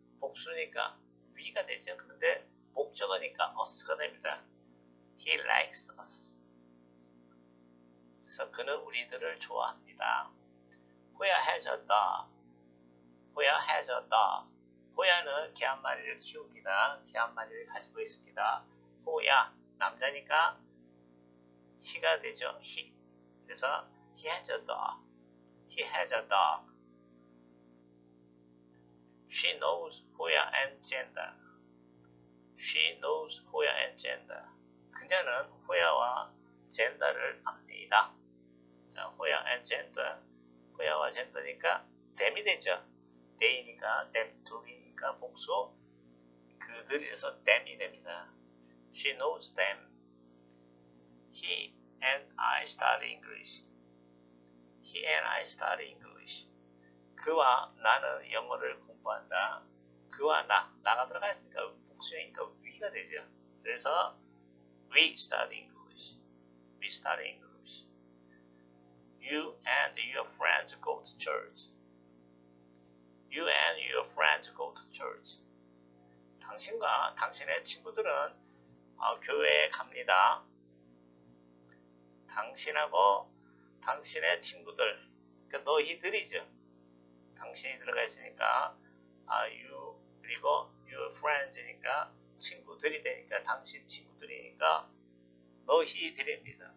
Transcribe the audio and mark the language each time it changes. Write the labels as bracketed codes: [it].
[ko] 복수니까 we가 되죠. 그런데 목적어니까 us가 됩니다. [en] He likes us. [ko] 그래서 그는 우리들을 좋아합니다. [en] 호야 has a dog. 호야 has a dog. [ko] 호야는 개 한 마리를 키웁니다. 개 한 마리를 가지고 있습니다. [en] 호야 [ko] 남자니까 [en] he가 되죠. he. 그래서 he has a dog. He has a dog. She knows 호야 and gender. She knows 호야 and gender. [ko] 그녀는 호야와 젠더를 압니다. 자, 호야 and gender. 호야와 젠더니까 them이 되죠. they니까 them, 둘이니까 복수. 그들에서 them이 됩니다. [en] She knows them. He and I study English. He and I study English. [ko] 그와 나는 영어를 공부한다. 그와 나가 들어가 있으니까 복수니까 we가 되죠. [en] 그래서 we study English. We study English. You and your friends go to church. You and your friends go to church. [ko] 당신과 당신의 친구들은 교회에 갑니다. 당신하고 당신의 친구들, 그러니까 너희들이죠. 당신이 들어가 있으니까 you 그리고 your friends니까 친구들이 되니까 당신 친구들이니까 너희들입니다.